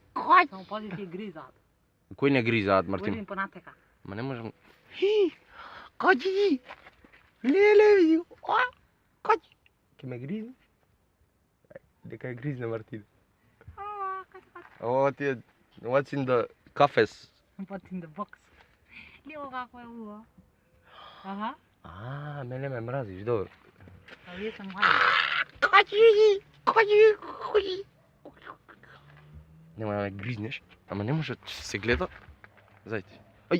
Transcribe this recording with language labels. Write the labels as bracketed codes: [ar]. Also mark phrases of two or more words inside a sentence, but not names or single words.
[mk] Само пази ќе гризаат. Кој не гризаат, Мартин? Одим понатека. Ма не можам. Котки! Леле, види! Котки! Ке ме гризне? Дека ја гризне, Мартин. О, ти е... [en] What's in the cafes? What's in the box? [mk] Лево како е уво. Аха. Мене ме мразиш, добро. А вие се млади. Котки! Котки! Нема да ме гризнеш, ама не може да се гледа. Зајте. Ај,